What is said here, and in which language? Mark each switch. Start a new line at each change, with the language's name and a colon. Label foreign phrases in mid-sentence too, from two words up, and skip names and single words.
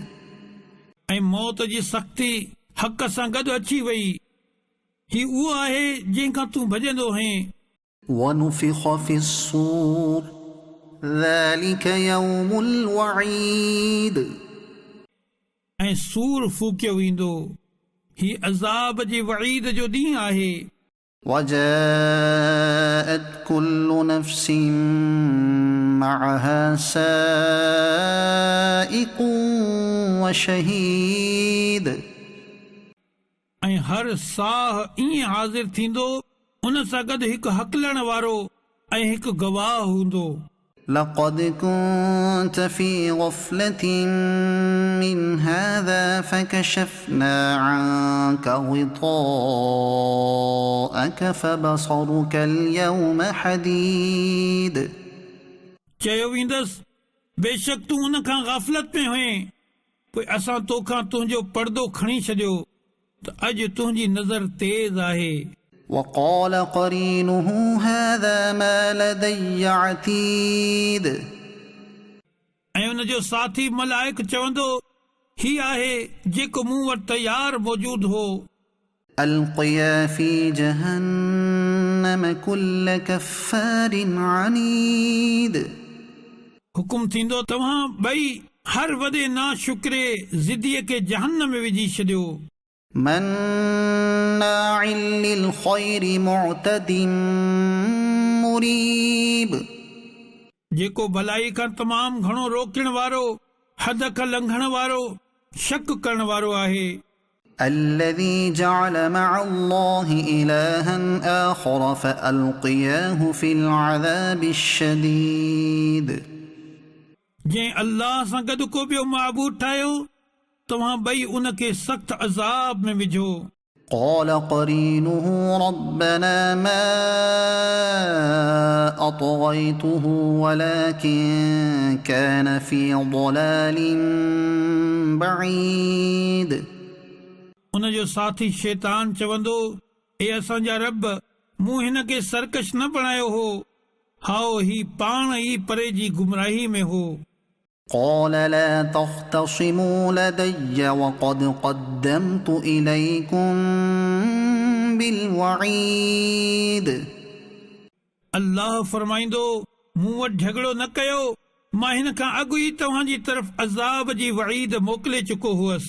Sindhi: ऐं मौत जी सख़्ती हक़ सां गॾु अची वई ही उहो आहे जंहिंखां तूं भॼंदो आहीं
Arabic: ونفخ في الصور ذلك يوم الوعيد
Sindhi: ऐं सूर फूकियो वेंदो ही अज़ाब जे वईद जो ॾींहुं आहे
Arabic: وجاءت كل نفس معها سائق وشهيد
Sindhi: ऐं हर साह ईअं हाज़िर थींदो उन सां गॾु हिकु हकलण वारो ऐं हिकु गवाह हूंदो
Arabic: لقد كنت في غفلة من هذا فكشفنا عنك غطاءك فبصرك اليوم حديد
Sindhi: चयो वेंदसि बेशक तूं उन खां गाफ़िलत में हुएं पोइ असां तोखां तुंहिंजो पर्दो खणी छॾियो त अॼु तुंहिंजी नज़र तेज़ आहे
Arabic: وقال قرينه هذا ما لدي عتيد
Sindhi: ऐं उन जो साथी मलाइक चवंदो ही आहे जेको मूं वटि तयारु मौजूदु हो
Arabic: ألقيا في جهنم كل كفار عنيد
Sindhi: हुकुम थींदो तव्हां ॿई हर वॾे नाशुक्रे ज़िदीअ खे जहन्नम में विझी छॾियो
Arabic: مناع للخير معتد مريب
Sindhi: जेको भलाई खां तमामु घणो रोकण वारो हद खां लंघण वारो शक करण वारो आहे
Arabic: الذي جعل مع الله إلها آخر فألقياه في العذاب الشديد
Sindhi: जंहिं अल्लाह सां गॾु को ॿियो माबूद ठाहियो तव्हां ॿई उनखे सख़्त अज़ाब में विझो
Arabic: قال قرينه ربنا ما أطغيته ولكن كان في ضلال بعيد
Sindhi: उन जो साथी शैतान चवंदो ए असांजा रब मूं हिन खे सरकश न बणायो हो हाओ ही पाण ई परे जी गुमराही में हो
Arabic: قال لا تختصموا لدي وقد قدمت إليكم بالوعيد
Sindhi: अल्लाह फरमाईंदो मूं वटि झगड़ो न कयो मां हिन खां अॻु ई तव्हांजी तरफ़ अज़ाब जी वईद मोकिले चुको हुअसि